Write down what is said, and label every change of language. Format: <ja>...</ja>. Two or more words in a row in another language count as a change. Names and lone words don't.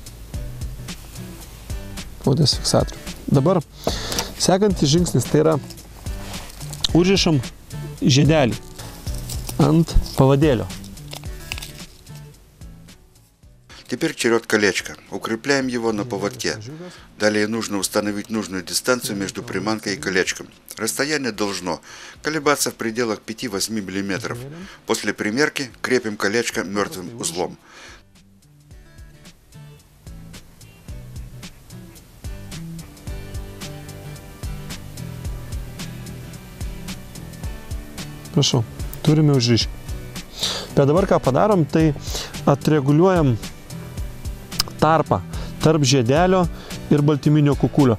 <lt>audės fiksatorių. Dabar sekantis žingsnis tai yra užrišam žiedelį ant pavадėlio.</lt> <ru>Теперь черед колечка. Укрепляем его на поводке. Далее нужно установить нужную дистанцию между приманкой и колечком. Расстояние должно колебаться в пределах 5-8 мм. После примерки крепим колечко мертвым узлом.</ru> <lt>Prašau, turime užrišti. Bet dabar ką padarom, tai atreguliuojam tarpą tarp žiedelio ir baltyminio kukulio.</lt>